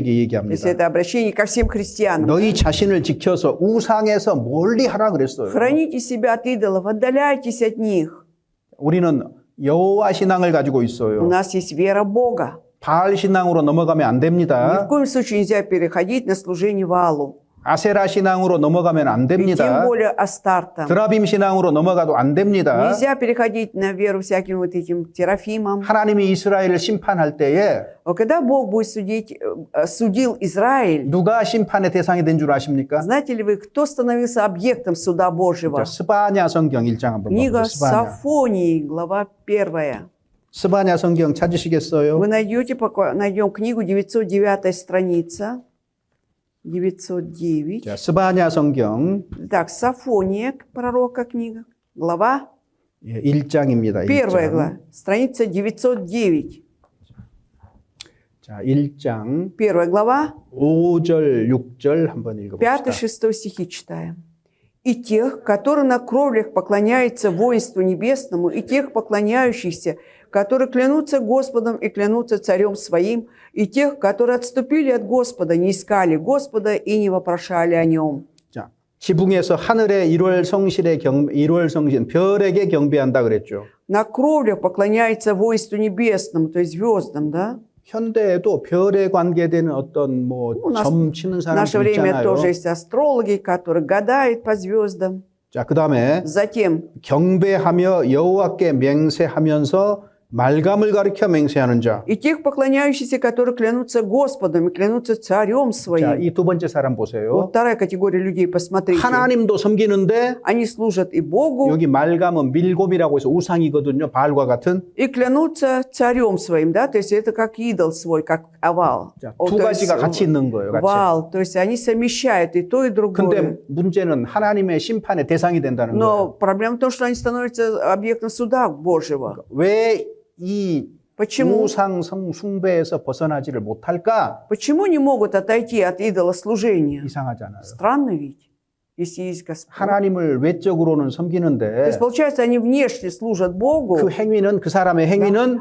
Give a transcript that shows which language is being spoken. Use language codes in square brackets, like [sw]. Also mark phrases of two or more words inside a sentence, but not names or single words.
[ru] то есть [ko] 얘기합니다. [ru] это обращение ко всем христианам. [ko] 너희 자신을 지켜서 우상에서 멀리 하라 그랬어요. [ru] Храните себя от идолов, отдаляйтесь от них. [ko] 우리는 여호와 신앙을 가지고 [ru] У [ko] 있어요. [ru] нас есть вера Бога. [ko] 바알 신앙으로 넘어가면 안 [ru] Ни в [ko] 됩니다. [ru] коем случае нельзя переходить на служение Ваалу. [ko] 아세라 신앙으로 넘어가면 안 [ru] И тем [ko] 됩니다. [ru] более Астартам. [ko] 드라빔 신앙으로 넘어가도 안 됩니다. [ru] Нельзя переходить на веру всяким вот этим Терафимам. [ko] 하나님이 이스라엘을 심판할 때에 [ru] А когда Бог будет судил Израиль, [ko] 누가 심판의 대상이 된 줄 아십니까? [ru] знаете ли вы, кто становился объектом суда Божьего? [ko] 자, 스바냐 성경 1장 한번 [ru] Книга [ko] 보세요. 스바냐. [ru] Сафонии, глава 1. [ko] 스바냐 성경 찾으시겠어요? [ru] Вы найдете, пока найдем книгу 909 страница. 909. [ko] 자, 스바냐 성경 [ru] Так, Сафония, пророка книга, глава [ko] 1장입니다. 1 1장. [ru] глава, страница 909. [ko] 자, 1장 [ru] 1 глава, [ko] 5절, 6절 한번 읽어봅시다. [ru] 5-6 стихи читаем. «И тех, которые на кровлях поклоняются воинству небесному, и тех поклоняющихся, которые клянутся Господом и клянутся Царем Своим, и тех, которые отступили от Господа, не искали Господа и не вопрошали о Нем». [ko] 자, 지붕에서 하늘의 1월 성신 별에게 경배한다 그랬죠. [ru] На кровлях поклоняется воинству небесному, то есть звездам, да? [ko] 현대에도 별에 관계되는 어떤 뭐 [ru] У нас [ko] 점 치는 [ru] В [ko] 사람들 [ru] наше время [ko] 있잖아요. [ru] тоже есть астрологи, которые гадают по звездам. [ko] 자, 그다음에 [ru] Затем, [ko] 경배하며 여호와께 맹세하면서 말감을 가리켜 맹세하는 자. [ru] и тех поклоняющихся, которые клянутся Господом и клянутся Царем [ko] 자, [ru] Своим. [ko] 이 두 번째 사람 보세요. [ru] Вот вторая категория людей, посмотрите. [ko] 하나님도 섬기는데 [ru] Они служат и Богу, [ko] 여기 말감은 밀곰이라고 해서 우상이거든요. 바알과 같은. [ru] и клянутся Царем Своим, да, то есть это как идол свой, как овал. [ko] 자, [ru] О, [ko] 두 [ru] то есть [ko] 가지가 같이 있는 거예요. 같이. [ru] вал, то есть они совмещают и то, и другое. [ko] 근데 문제는 하나님의 심판의 대상이 된다는 [ru] Но [ko] 거예요. [ru] проблема в том, что они становятся объектом суда Божьего. [ko] 왜 이 [ru] Почему? [ko] 우상 숭배에서 벗어나지를 못할까? [ru] Почему не могут отойти от идолослужения? [ko] 이상하잖아요. [ru] Странно ведь, если есть Господь. [ko] 하나님을 외적으로는 [ru] То [ko] 섬기는데 [ru] есть, получается, они внешне служат Богу, [ko] 그 행위는 그 사람의 행위는